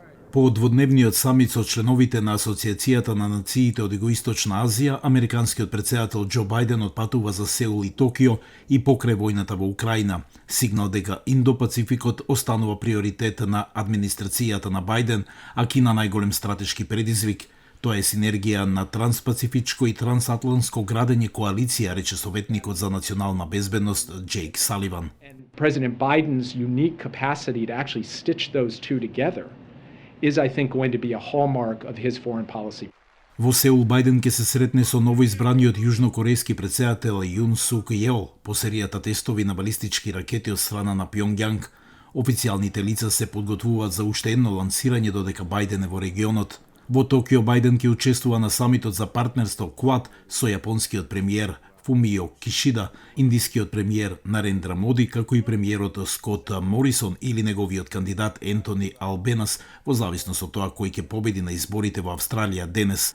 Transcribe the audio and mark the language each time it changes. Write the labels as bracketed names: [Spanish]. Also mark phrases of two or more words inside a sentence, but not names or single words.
[Macedonian] По дводневниот самит со членовите на Асоцијацијата на нациите од Југоисточна Азија, американскиот претседател Џо Бајден отпатува за Сеул и Токио и покрај војната во Украина. Сигнал дека Индо-Пацификот останува приоритет на администрацијата на Бајден, а Кина најголем стратешки предизвик. Тоа е синергија на транспацифичко и трансатлантско градење коалиција, рече советникот за национална безбедност Джейк Саливан. [English] President Biden's unique capacity to actually stitch those two together is, I think, going to be a hallmark of his foreign policy. [Macedonian] Во Сеул Бајден ќе се сретне со новоизбраниот јужнокорејски претседател Јун Сук Јеол по серијата тестови на балистички ракети од страна на Пјонгјанг. Официјалните лица се подготвуваат за уште едно лансирање додека Бајден е во регионот. Во Токио Бајден ќе учествува на самитот за партнерство Квад со јапонскиот премиер Фумио Кишида, индискиот премиер Нарендра Моди, како и премиерот Скот Морисон или неговиот кандидат Ентони Албенас, во зависност од тоа кој ќе победи на изборите во Австралија денес.